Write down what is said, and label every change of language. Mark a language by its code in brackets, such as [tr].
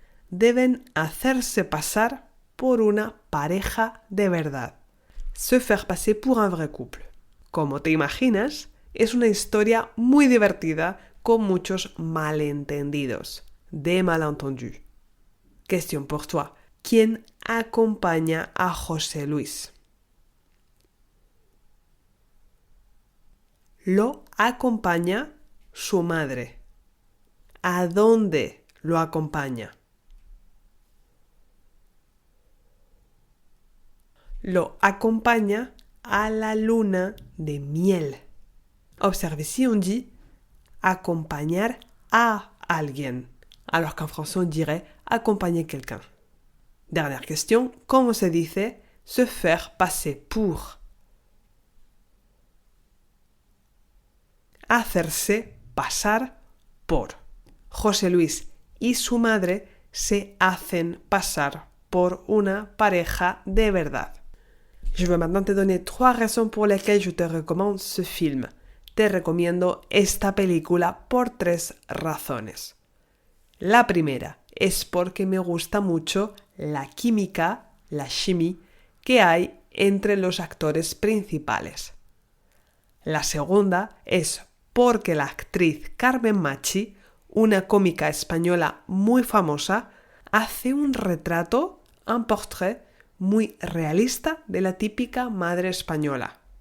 [es] Deben hacerse pasar por una pareja de verdad. [fr] Se faire passer pour un vrai couple. [es] Como te imaginas, es una historia muy divertida con muchos malentendidos. [fr] Des malentendus. Question pour toi. [es] ¿Quién acompaña a José Luis? Lo acompaña su madre. ¿A dónde lo acompaña? Lo acompaña a la luna de miel. [fr] Observe, si on dit accompagner à [es] alguien, [fr] alors qu'en français on dirait accompagner quelqu'un. Dernière question, comment [es] se dice [fr] se faire passer pour? [es] Hacerse pasar por. José Luis y su madre se hacen pasar por una pareja de verdad. [fr] Je vais maintenant te donner 3 raisons pour lesquelles je te recommande ce film. [es] Te recomiendo esta película por 3 razones. La primera es porque me gusta mucho la química, [fr] la chimie, [es] que hay entre los actores principales. La segunda es porque la actriz Carmen Machi, una cómica española muy famosa, hace un retrato, [fr] un portrait, [es] muy realista de la típica madre española.